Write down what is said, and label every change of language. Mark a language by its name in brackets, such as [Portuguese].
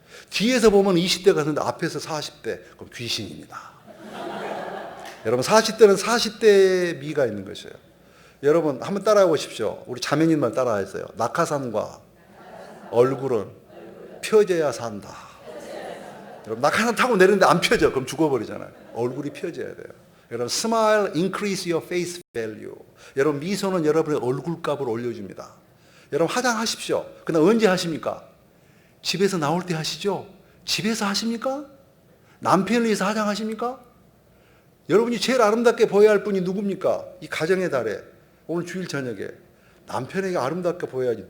[Korean] 뒤에서 보면 20대 같은데 앞에서 40대 그럼 귀신입니다. 여러분 40대는 40대 미가 있는 것이에요. 여러분 한번 따라해 보십시오. 우리 자매님만 따라하세요. 낙하산과 얼굴은 펴져야 산다. 여러분 낙하산 타고 내리는데 안 펴져. 그럼 죽어버리잖아요. 얼굴이 펴져야 돼요. 여러분 [English] smile increase your face value. [Korean] 여러분 미소는 여러분의 얼굴값을 올려줍니다. 여러분 화장하십시오. 그러나 언제 하십니까? 집에서 나올 때 하시죠. 집에서 하십니까? 남편을 위해서 화장하십니까? 여러분이 제일 아름답게 보여야 할 분이 누굽니까? 이 가정의 달에 오늘 주일 저녁에 남편에게 아름답게 보여야지.